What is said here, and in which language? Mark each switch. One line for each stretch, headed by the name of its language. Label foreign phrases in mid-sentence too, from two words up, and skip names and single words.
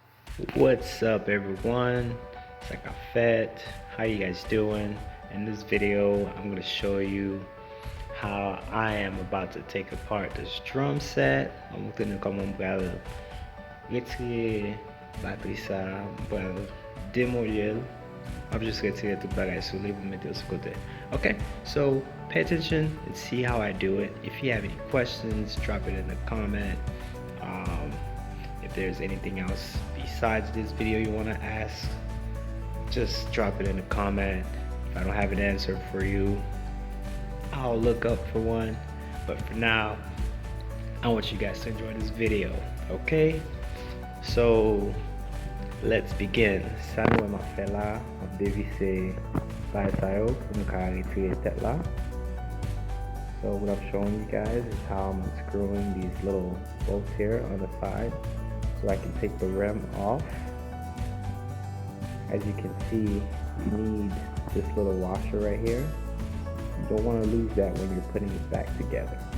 English: What's up, everyone? It's like a fet. How you guys doing? In this video, I'm gonna show you how I am about to take apart this drum set. I'm gonna
Haitian Creole: comment mwen retire batterie sa, mwen démolir.
English: I'm just
Haitian Creole: retire tout bagay sou li pou mette yo sou kote.
English: Okay, so pay attention and see how I do it. If you have any questions, drop it in the comment. If there's anything else besides this video you want to ask, just drop it in the comment. If I don't have an answer for you, I'll look up for one. But for now, I want you guys to enjoy this video. Okay, so let's begin.
Haitian Creole: Sa nou ma fe la, ap devise bay sa yo pou m ka retire tet la.
English: So what I'm showing you guys is how I'm unscrewing these little bolts here on the side so I can take the rim off. As you can see, you need this little washer right here. You don't want to lose that when you're putting it back together.